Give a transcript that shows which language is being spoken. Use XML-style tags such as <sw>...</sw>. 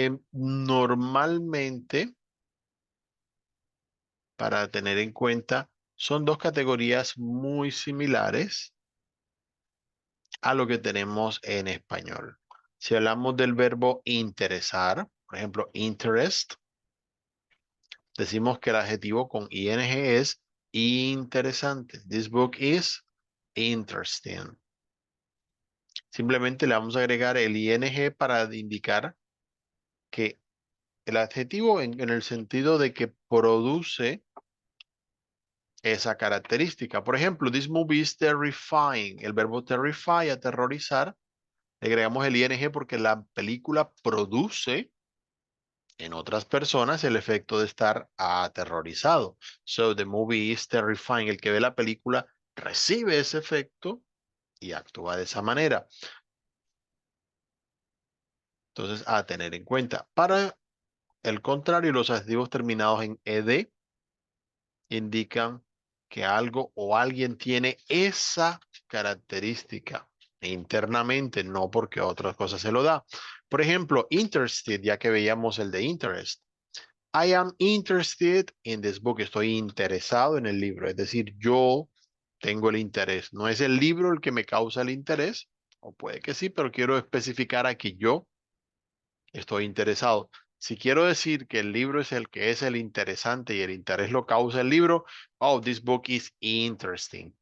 <es>Normalmente, para tener en cuenta, son dos categorías muy similares a lo que tenemos en español. Si hablamos del verbo interesar, por ejemplo, interest, decimos que el adjetivo con ing es interesante.</es> <en>This book is interesting.</en> <es>Simplemente le vamos a agregar el ing para indicar que el adjetivo en el sentido de que produce esa característica. Por ejemplo,</es> <en>this movie is terrifying.</en> <es>El verbo terrify, aterrorizar, le agregamos el ing porque la película produce en otras personas el efecto de estar aterrorizado.</es> <en>So the movie is terrifying.</en> <es>El que ve la película recibe ese efecto y actúa de esa manera. Entonces, a tener en cuenta. Para el contrario, los adjetivos terminados en ed indican que algo o alguien tiene esa característica internamente, no porque otras cosas se lo da. Por ejemplo, interested, ya que veíamos el de interest.</es> <en>I am interested in this book.</en> <es>Estoy interesado en el libro. Es decir, yo tengo el interés. No es el libro el que me causa el interés, o puede que sí, pero quiero especificar aquí yo estoy interesado. Si quiero decir que el libro es el que es el interesante y el interés lo causa el libro, oh,</es> <en>this book is interesting.</en>